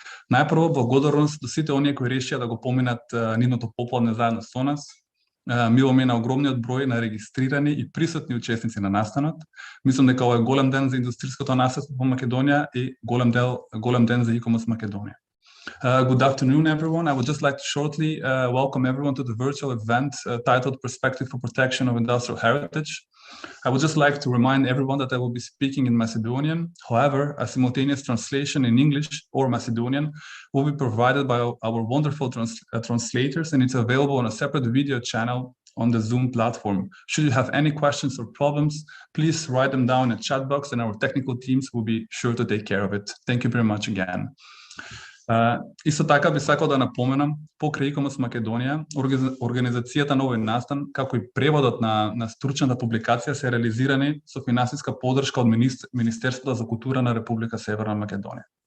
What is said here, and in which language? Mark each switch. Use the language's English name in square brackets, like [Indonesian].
[Macedonian] Најпрво благодарност до сите оние кои решија да го поминат нивното попладне заедно со нас. Мило ми е на огромниот број на регистрирани и присутни учесници на настанот. Мислам дека ова е голем ден за индустриското наследство во Македонија и голем ден за ICOMOS Macedonia. [English] Good afternoon, everyone. I would just like to shortly welcome everyone to the virtual event titled Perspective for Protection of Industrial Heritage. I would just like to remind everyone that I will be speaking in Macedonian. However, a simultaneous translation in English or Macedonian will be provided by our wonderful translators, and it's available on a separate video channel on the Zoom platform. Should you have any questions or problems, please write them down in the chat box, and our technical teams will be sure to take care of it. Thank you very much again. [Macedonian] Исто така би сакал да напоменам, покрај ICOMOS Македонија, организацијата на овој настан, како и преводот на стручната публикација се реализирани со финансиска поддршка од Министерството за култура на Република Северна Македонија.